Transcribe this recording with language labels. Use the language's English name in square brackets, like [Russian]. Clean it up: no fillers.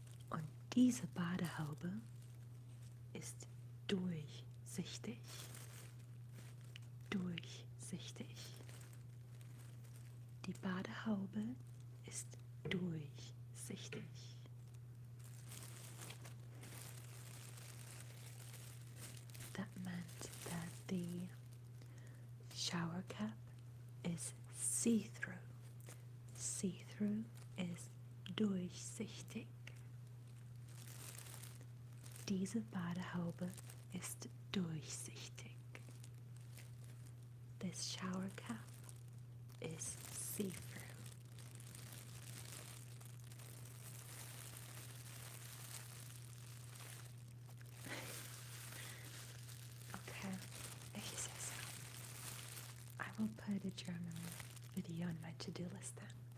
[German] Und diese Badehaube ist durchsichtig. Durchsichtig. Die Badehaube ist durchsichtig. [English] That meant that the shower cap is see-through. See-through is durchsichtig. [German] Diese Badehaube ist durchsichtig. [English] This shower cap is see-through. Okay, if you say so. I will put a German video on my to-do list then.